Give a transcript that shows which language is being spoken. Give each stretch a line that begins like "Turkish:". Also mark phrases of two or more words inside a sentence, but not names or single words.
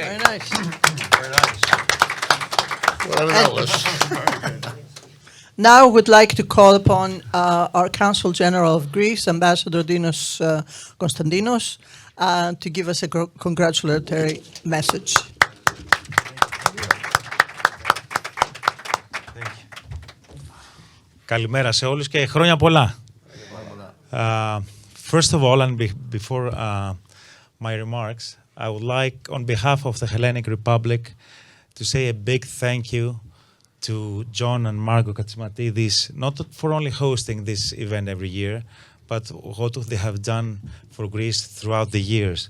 English: Very nice. Very nice. Whatever that was. Now I would like to call upon our Consul General of Greece, Ambassador Dinos Konstantinos, to give us a congratulatory message.
Greek: Καλημέρα σε όλους και χρόνια πολλά.
English: First of all, and before my remarks, I would like, on behalf of the Hellenic Republic, to say a big thank you to John and Margo Katsimatidis, not for only hosting this event every year, but what they have done for Greece throughout the years.